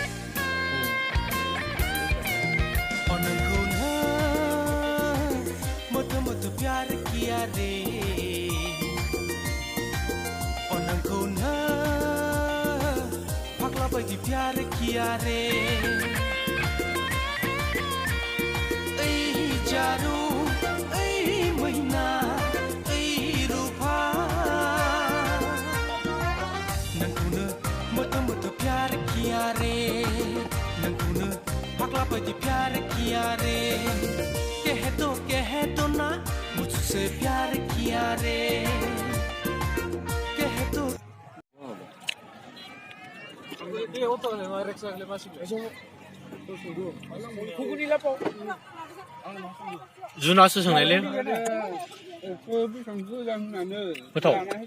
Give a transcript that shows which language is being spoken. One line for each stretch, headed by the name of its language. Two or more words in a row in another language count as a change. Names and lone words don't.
Bodo: बायदि
Hindi: प्यार किया रे
Bodo: ऐ जारू ऐ मैना ऐ रूपा नोंखौनो मोथो मोथो प्यार
Hindi: बज प्यार किया रे कह दो ना मुझसे प्यार किया रे कह दो
Bodo: जुनासो सोंनायलै गोथाव